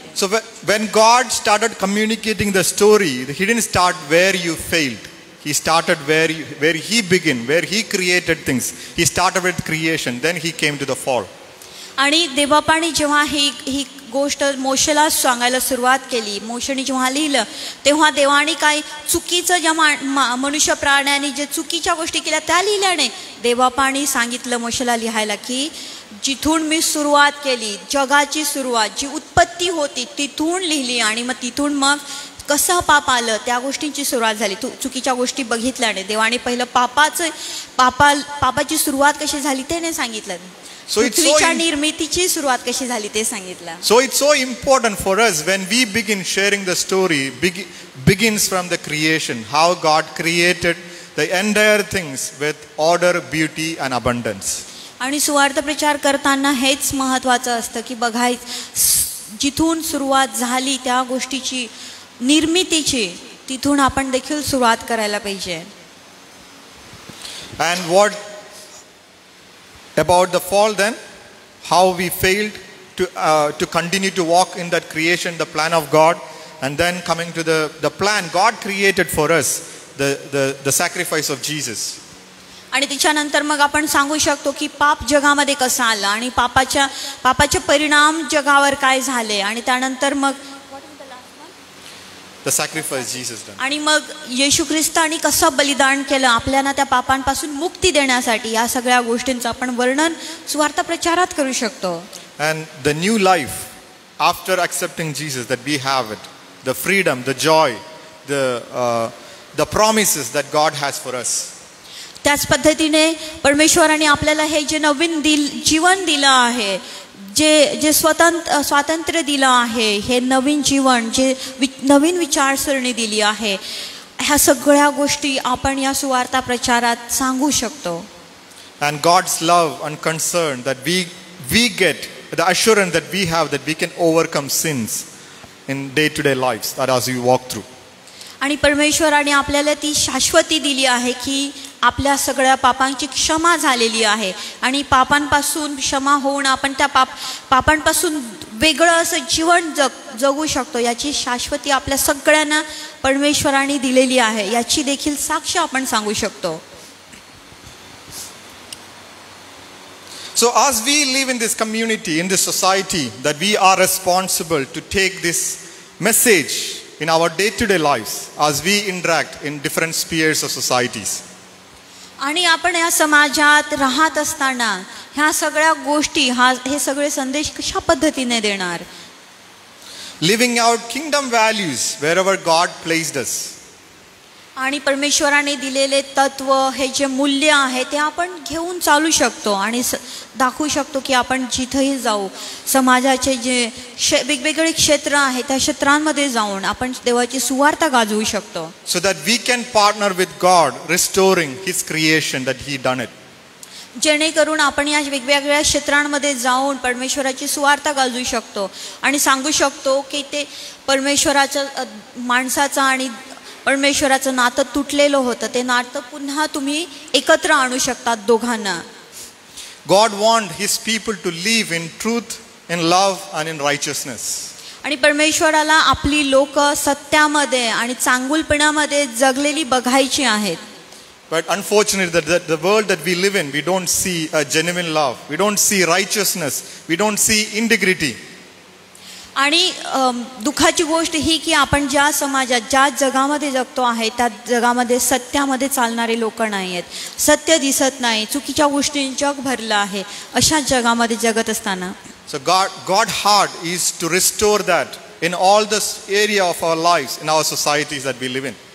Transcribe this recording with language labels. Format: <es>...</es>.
<en>So when God started communicating the story, he didn't start where you failed. He started where he began, where he created things. He started with creation, then he came to the fall.</en> <mr>आणि देवबापाने जेव्हा ही गोष्ट मोशेला सांगायला सुरुवात केली, मोशेने जेव्हा लिहिलं तेव्हा देवाने काय चुकीचं ज्या मनुष्य प्राण्याने जे चुकीच्या गोष्टी केल्या त्या लिहिल्या नाही. देवबापाने सांगितलं मोशेला लिहायला की जिथून मी सुरुवात केली, जगाची सुरुवात जी उत्पत्ती होती तिथून लिहिली आणि मग तिथून मग कसं पाप आलं त्या गोष्टींची सुरुवात झाली. चुकीच्या गोष्टी बघितल्याने देवाने पहिलं पापाची सुरुवात कशी झाली ते नाही सांगितलं. पृथ्वीच्या निर्मितीची सुरुवात कशी झाली ते सांगितलं.</mr> <en>So it's so important for us when we begin sharing the story begins from the creation, how God created the entire things with order, beauty and abundance.</en> <mr>आणि सुवार्थ प्रचार करताना हेच महत्त्वाचं असतं की बघायचं जिथून सुरुवात झाली त्या गोष्टीची निर्मितीची, तिथून आपण देखील सुरुवात करायला पाहिजे.</mr> <en>And what about the fall then? How we failed to continue to walk in that creation, the plan of God, and then coming to the plan God created for us, the sacrifice of Jesus.</en> <mr>आणि त्याच्यानंतर मग आपण सांगू शकतो की पाप जगामध्ये कसं आलं आणि पापाचे परिणाम जगावर काय झाले आणि त्यानंतर मग</mr> <en>The sacrifice Jesus done.</en> <mr>आणि मग येशू ख्रिस्ताने कसं बलिदान केलं आपल्याला त्या पापांपासून मुक्ती देण्यासाठी, या सगळ्या गोष्टींचं आपण वर्णन सुवार्थ प्रचारात करू शकतो.</mr> <en>And the new life after accepting Jesus that we have it, the freedom, the joy, the promises that God has for us.</en> <mr>त्याच पद्धतीने परमेश्वराने आपल्याला हे जे नवीन जीवन दिलं आहे, जे स्वातंत्र्य दिलं आहे, हे नवीन जीवन, जे नवीन विचारसरणी दिली आहे, ह्या सगळ्या गोष्टी आपण या सुवार्ता प्रचारात सांगू शकतो.</mr> <en>And God's love and concern that we get, the assurance that we have that we can overcome sins in day-to-day lives that as we walk through.</en> <mr>आणि परमेश्वराने आपल्याला ती शाश्वती दिली आहे की आपल्या सगळ्या पापांची क्षमा झालेली आहे आणि पापांपासून क्षमा होऊन आपण त्या पापांपासून वेगळं असं जीवन जगू शकतो. याची शाश्वती आपल्या सगळ्यांना परमेश्वराने दिलेली आहे, याची देखील साक्ष आपण सांगू शकतो.</mr> <en>So as we live in this community, in this society, that we are responsible to take this message in our day-to-day lives as we interact in different spheres of societies.</en> <mr>आणि आपण या समाजात राहत असताना ह्या सगळ्या गोष्टी, हे सगळे संदेश कशा पद्धतीने देणार?</mr> <en>Living out kingdom values wherever God placed us.</en> <mr>आणि परमेश्वराने दिलेले तत्व हे जे मूल्य आहे ते आपण घेऊन चालू शकतो आणि दाखवू शकतो की आपण जिथंही जाऊ समाजाचे जे वेगवेगळे क्षेत्र आहेत त्या क्षेत्रांमध्ये जाऊन आपण देवाची सुवार्ता गाजवू शकतो.</mr> <en>So that we can partner with God restoring his creation that he done it.</en> <mr>जेणेकरून आपण या वेगवेगळ्या क्षेत्रांमध्ये जाऊन परमेश्वराची सुवार्ता गाजवू शकतो आणि सांगू शकतो की ते परमेश्वराचं माणसाचं आणि परमेश्वराचं नातं तुटलेलं होतं ते नातं पुन्हा तुम्ही एकत्र आणू शकतात दोघांना.</mr> <en>God want his people to live in truth, in love and in righteousness.</en> <mr>आणि परमेश्वराला आपली लोक सत्यामध्ये आणि चांगुलपणामध्ये जगलेली बघायची आहेत.</mr> <en>But unfortunately the world that we live in, we don't see a genuine love, we don't see righteousness, we don't see integrity.</en> <mr>आणि दुःखाची गोष्ट ही की आपण ज्या समाजात ज्या जगामध्ये जगतो आहे त्या जगामध्ये सत्यामध्ये चालणारे लोक नाही आहेत. सत्य दिसत नाही, चुकीच्या गोष्टींनी जग भरलं आहे. अशा जगामध्ये जगत असताना</mr> <en>So God heart is to restore that in all this area of our lives, in our societies that we live in.</en>